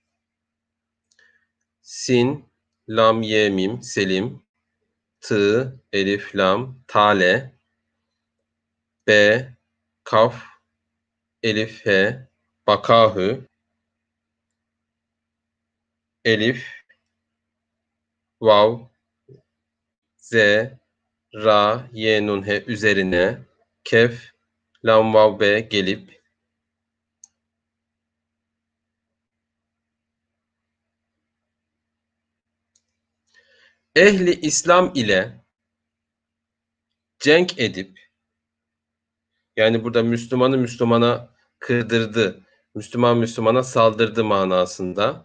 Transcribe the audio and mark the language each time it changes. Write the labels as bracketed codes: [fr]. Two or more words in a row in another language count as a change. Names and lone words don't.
[tr] Sin, lam, ye, mim, Selim, tı, elif, lam, tale, b, kaf, elif, he, bakahü, elif, vav, z, ra, ye, nun, he üzerine, kef, lam, vav, be gelip, ehli İslam ile cenk edip, yani burada Müslümanı Müslümana kırdırdı, Müslüman Müslümana saldırdı manasında.